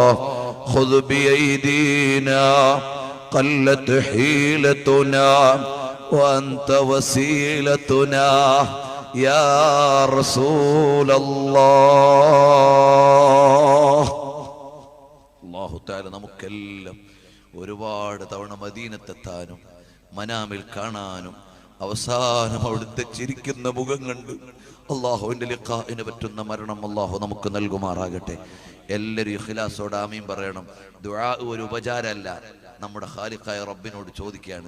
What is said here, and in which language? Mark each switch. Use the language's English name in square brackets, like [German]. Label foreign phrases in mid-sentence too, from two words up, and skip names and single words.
[Arabic] خذ بأيدينا قلت حيلتنا وأنت وسيلتنا يا رسول الله. الله تعالى [Malayalam] നമുക്കെല്ലാം ഒരുപാട് തവണ മദീനത്തെത്താനും മനാമിൽ കാണാനും അവസാനം അവിടുത്തെ ചിരിക്കുന്ന മുഖം കണ്ട് അല്ലാഹുവിന്റെ ലിഖാഇന് പറ്റുന്ന മരണം അല്ലാഹു നമുക്ക് നൽകുമാറാകട്ടെ. എല്ലാവരും ഇഖ്ലാസോടെ ആമീൻ പറയണം. ദുആ ഒരു ഉപചാരമല്ല, നമ്മുടെ ഖാലിഖായ റബ്ബിനോട് ചോദിക്കുകയാണ്.